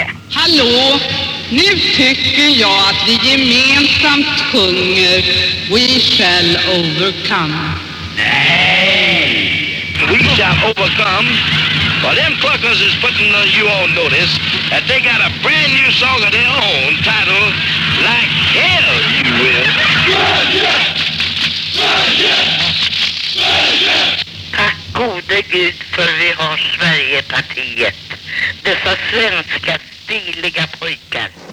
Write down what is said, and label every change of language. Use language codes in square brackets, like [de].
[sv] Hallå, nu tycker jag att vi gemensamt sjunger We Shall Overcome. Nej, We Shall Overcome. [en] Well, them cluckers is putting you on notice that they got a brand new song of their own titled Like Hell You Will. [sv] Tack gode Gud för vi har Sverigepartiet. Dessa svenska stiliga pojkar.